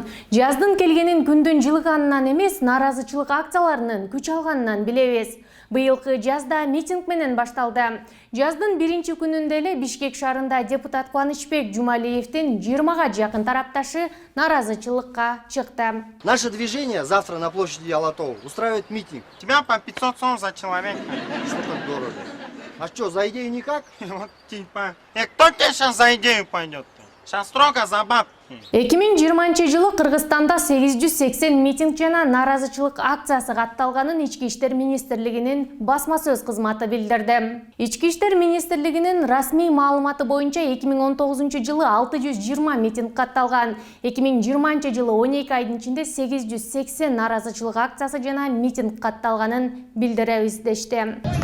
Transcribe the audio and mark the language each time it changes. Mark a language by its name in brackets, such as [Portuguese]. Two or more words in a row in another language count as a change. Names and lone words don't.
[Kyrgyz] Жаздын келгенин күндүн жылыганынан эмес, наразычылык акцияларынын күч алганынан билебиз. Быйылкы жазда митинг менен башталды. Жаздын 1-чи күнүндө эле Бишкек шаарында депутат Кубанычбек Жумалиевдин 20га жакын тарапташы наразычылыкка чыкты. [Russian] Наше движение завтра на площади Алатау устраивает митинг. Тебя по 500 сом за человека. Что так дорого? А что, за идею никак? Вот типа. Кто тебе сейчас за идею пойдет? Сейчас строго за бабки. [Kyrgyz] 2020 Кыргызстанда 880 митинг жана наразычылык акциясы катталганын Ички иштер министрлигинин басма сөз кызматы билдирди. Ички иштер министрлигинин расмий маалыматы боюнча 2019 жылы 620 митинг катталган. 2020 жылы 12 айдын ичинде 880 наразычылык акциясы жана митинг катталганын билдиребиз дешти.